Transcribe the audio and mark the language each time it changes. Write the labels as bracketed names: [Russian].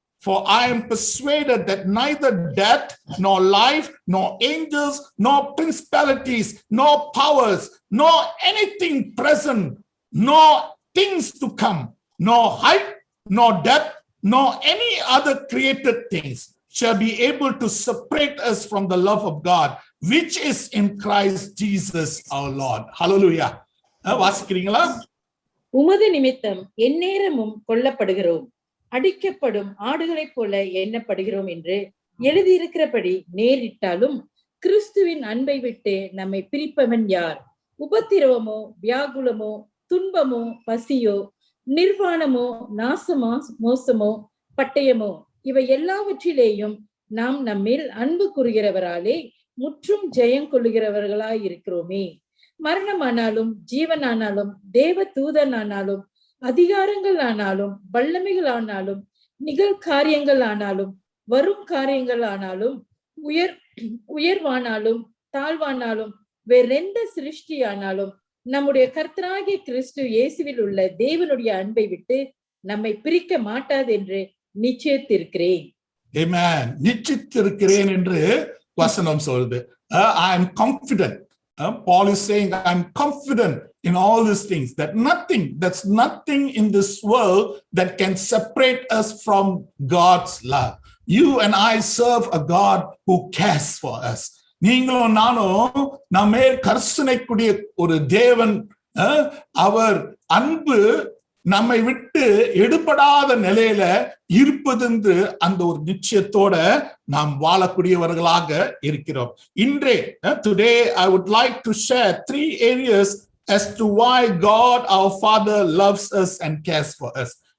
[English] For I am persuaded that neither death, nor life, nor angels, nor principalities, nor powers, nor anything present, nor things to come, nor height, nor depth, nor any other created things shall be able to separate us from the love of God, which is in Christ Jesus our Lord. [Tamil] Hallelujah. வாசிக்கிறீங்களா? உமது நிமித்தம் எந்நேரமும் கொல்லப்படுகிறோம், அடிக்கப்படும் ஆடுகளைப் போல எண்ணப்படுகிறோம் என்று எழுதியிருக்கிறபடி நேரிட்டாலும் கிறிஸ்துவின் அன்பை விட்டு நம்மை பிரிப்பவன் யார்? உபத்திரவமோ, வியாகுலமோ, துன்பமோ, பசியோ, நிர்வாணமோ, நாசமோ, மோசமோ, பட்டயமோ, இவை எல்லாவற்றிலேயும் நாம் நம்மில் அன்பு கூறுகிறவராலே முற்றும் ஜெயம் கொள்ளுகிறவர்களாய் இருக்கிறோமே. மரணமானாலும் ஜீவனானாலும் தேவ தூதனானாலும் அதிகாரங்கள் ஆனாலும் வல்லமைகள் ஆனாலும் நிகழ்காரியங்கள் ஆனாலும் வரும் காரியங்கள் ஆனாலும் உயர்வானாலும் தாழ்வானாலும் வேறெந்த சிருஷ்டி ஆனாலும் நம்முடைய கர்த்தராகிய கிறிஸ்து இயேசுவில் உள்ள தேவனுடைய அன்பை விட்டு நம்மை பிரிக்க மாட்டாது என்று நிச்சயித்திருக்கிறேன். [English] Amen. [Tamil] நிச்சயித்திருக்கிறேன் என்று வசனம் சொல்லுது. [English] I am confident. Paul is saying, I am confident in all these things, that's nothing in this world that can separate us from God's love. You and I serve a God who cares for us. [Tamil] நீங்களும் நானும் நம்மே கர்சனைக்குரிய ஒரு தேவன். அவர் அன்பு நம்மை விட்டு எடுபடாத நிலையில இருப்பது என்று அந்த ஒரு நிச்சயத்தோட நாம் வாழக்கூடியவர்களாக இருக்கிறோம். [English] இன்றே today I would like to share 3 areas as to why God our Father loves us and cares for us.